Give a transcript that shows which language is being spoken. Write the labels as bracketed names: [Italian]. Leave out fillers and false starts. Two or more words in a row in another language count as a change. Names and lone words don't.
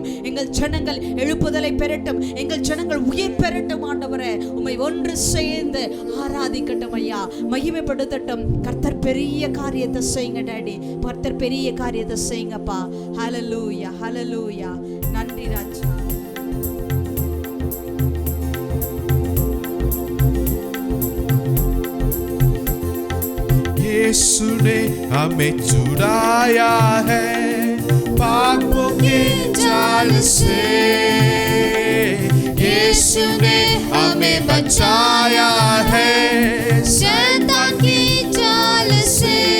[Tamil] எங்கள் ஜனங்கள் எழுப்புதலை பெறட்டும். எங்கள் ஜனங்கள் உயிர் பெறட்டும் ஆண்டவரே. உம்மை ஒன்று சேர்ந்து ஆராதிக்கட்டும் ஐயா. மகிமைப்படுத்தட்டும். கர்த்தர் பெரிய காரியத்தை செய்யுங்க டாடி. கர்த்தர் பெரிய காரியத்தை செய்யுங்கப்பா. ஹல்லேலூயா ஹல்லேலூயா. நன்றி ராஜா. [Hindi] यीशु ने हमें छुड़ाया है पापों के जाल से. यीशु ने हमें बचाया है शैतान की जाल से.